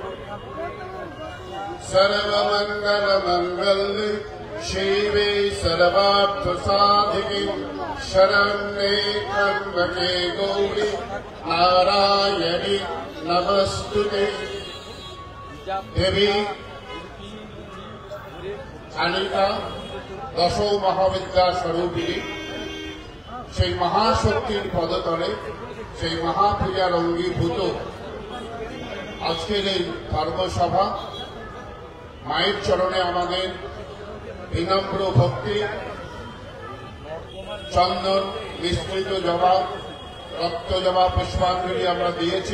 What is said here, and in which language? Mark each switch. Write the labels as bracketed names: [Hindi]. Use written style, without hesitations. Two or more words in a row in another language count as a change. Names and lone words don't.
[Sanskrit] सर्वमङ्गलमङ्गल्ये शिवे सर्वार्थसाधिके शरण्ये त्र्यम्बके गौरी नारायणि नमस्तुते देवी कालिका दश महाविद्या स्वरूपिणी [Bangla] সেই মহাশক্তির পদতলে সেই মহাপূজার অঙ্গীভূত আজকের এই ধর্মসভা মায়ের চরণে আমাদের বিনম্র ভক্তি চন্দন মিশ্রিত জবা রক্ত জবা পুষ্পাঞ্জলি আমরা দিয়েছি।